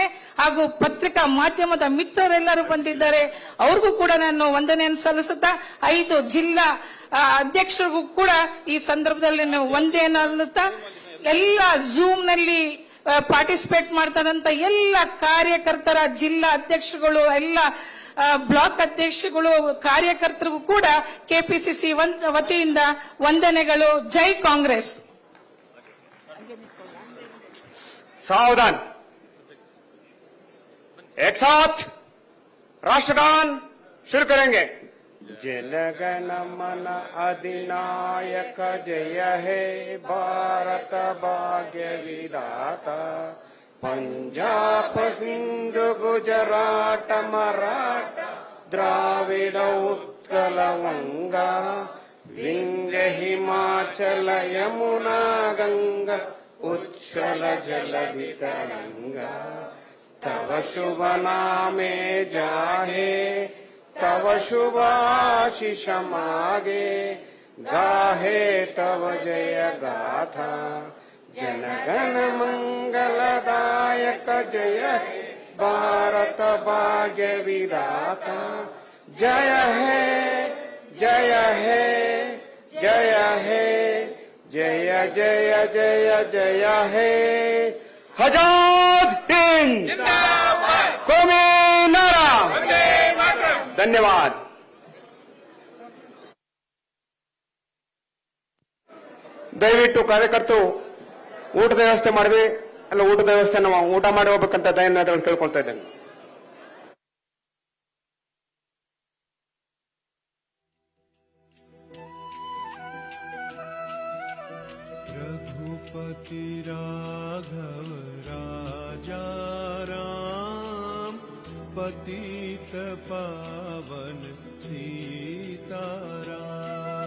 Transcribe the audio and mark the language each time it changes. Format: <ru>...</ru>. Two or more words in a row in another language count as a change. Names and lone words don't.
<kn>ಹಾಗೂ ಪತ್ರಿಕಾ ಮಾಧ್ಯಮದ ಮಿತ್ರರೆಲ್ಲರೂ ಬಂದಿದ್ದಾರೆ, ಅವ್ರಿಗೂ ಕೂಡ ನಾನು ವಂದನೆಯನ್ನು ಸಲ್ಲಿಸುತ್ತಾ 5 ಜಿಲ್ಲಾ ಅಧ್ಯಕ್ಷರಿಗೂ ಕೂಡ ಈ ಸಂದರ್ಭದಲ್ಲಿ ನಾವು ವಂದನೆಯನ್ನು ಸಲ್ಲಿಸ್ತಾ, ಎಲ್ಲ ಝೂಮ್ ನಲ್ಲಿ ಪಾರ್ಟಿಸಿಪೇಟ್ ಮಾಡ್ತಾರಂತ ಎಲ್ಲ ಕಾರ್ಯಕರ್ತರ ಜಿಲ್ಲಾ ಅಧ್ಯಕ್ಷರುಗಳು, ಎಲ್ಲ ಬ್ಲಾಕ್ ಅಧ್ಯಕ್ಷಗಳು ಕಾರ್ಯಕರ್ತರಿಗೂ ಕೂಡ ಕೆಪಿಸಿಸಿ ವತಿಯಿಂದ ವಂದನೆಗಳು. ಜೈ ಕಾಂಗ್ರೆಸ್.</kn> <hi>सावधान, एक साथ राष्ट्रगान शुरू करेंगे।</hi> <bn>জনগণ মন অধিনায়ক জয় হে ভারত ভাগ্য বিধাতা, পঞ্জাব সিন্ধু গুজরাট মরাঠা দ্রাবিড় উৎকল গঙ্গা, বিন্ধ্য হিমাচল যমুনা গঙ্গা, উচ্ছল জলধি তরঙ্গ। তব শুভ নামে জাহে, তব শুভ আশিস মাগে, গাহে তব জয় গাথা। জনগণ মঙ্গলদায়ক জয় হে ভারত ভাগ্য বিধাতা, জয় হে জয় হে জয় হে জয় জয় জয় জয় হে।</bn> <hi>आजाद हिंद, कौमी नारा। धन्यवाद।</hi> <kn>ದಯವಿಟ್ಟು ಕಾರ್ಯಕರ್ತರು ಊಟದ ವ್ಯವಸ್ಥೆ ಮಾಡಿದ್ವಿ, ಅಲ್ಲ ಊಟದ ವ್ಯವಸ್ಥೆ ನಾವು ಊಟ ಮಾಡಿ ಹೋಗ್ಬೇಕಂತ ದಯವಿಟ್ಟು ಕೇಳ್ಕೊಳ್ತಾ ಇದ್ದೇನೆ.</kn> <hi>रघुपति राघव राजा राम, पतित पावन सीताराम।</hi>